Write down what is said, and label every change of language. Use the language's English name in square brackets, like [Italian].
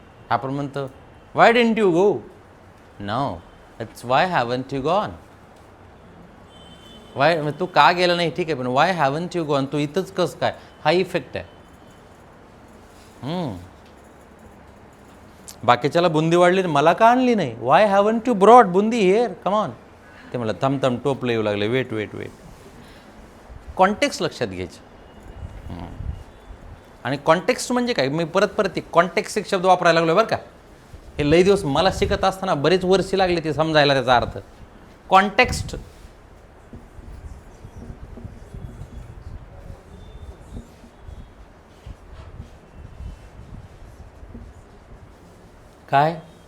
[Marathi] आपण म्हणतो [English] Why didn't you go? No, it's why haven't you gone. [Marathi] Y तू का गेला नाही ठीक आहे, पण [English] why haven't you gone, [Marathi] तू इथंच कस काय, हा इफेक्ट आहे. बाकीच्याला बुंदी वाढली, मला का आणली नाही? [English] why haven't you brought boondi here, [Marathi] come on. ते मला थम टोपलं येऊ लागले, [English] Wait wait wait. [Marathi] कॉन्टेक्स्ट लक्षात घ्यायचं. आणि कॉन्टेक्स्ट म्हणजे काय, मी परत कॉन्टेक्स्ट एक शब्द वापरायला लागलो बरं का. हे लई दिवस मला शिकत असताना बरेच वर्षी लागले ते समजायला त्याचा अर्थ. कॉन्टेक्स्ट काय?